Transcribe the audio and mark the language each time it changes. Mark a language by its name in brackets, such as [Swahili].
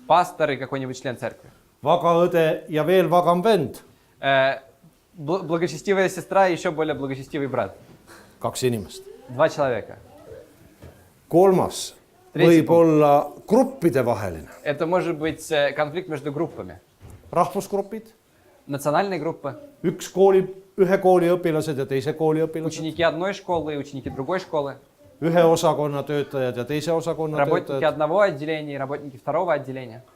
[Russian] Пастор и какой-нибудь член церкви. [Estonian] vagaõde ja veel vagam vend. [Russian] Благочестивая сестра и еще более благочестивый брат. [Estonian] 2 inimest. [Russian] 2 человека. [Estonian] Kolmas võib olla gruppide vaheline. [Russian] Это может быть конфликт между группами. [Estonian] Rahvusgrupid, [Russian] Национальные группы. [Estonian] ühe kooli õpilased ja teise kooli õpilased, [Russian] Ученики одной школы и ученики другой школы. [Estonian] ühe osakonna töötajad ja teise osakonna [Russian] Работники [Estonian] töötajad, [Russian] одного отделения и работники второго отделения.